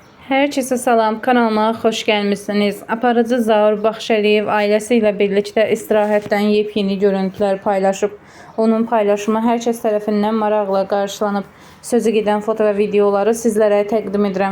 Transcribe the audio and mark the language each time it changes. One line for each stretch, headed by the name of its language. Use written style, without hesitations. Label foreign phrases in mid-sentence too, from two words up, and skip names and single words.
Turkish: Herkese salam, kanalıma hoş gelmişsiniz.
Azerbaijani: Aparıcı Zaur Baxşəliyev ailəsiyle birlikte istirahətdən yepyeni görüntüler paylaşıb. Onun paylaşımı herkes tərəfindən maraqla qarşılanıb. Sözü gedən foto və videoları sizlərə təqdim edirəm.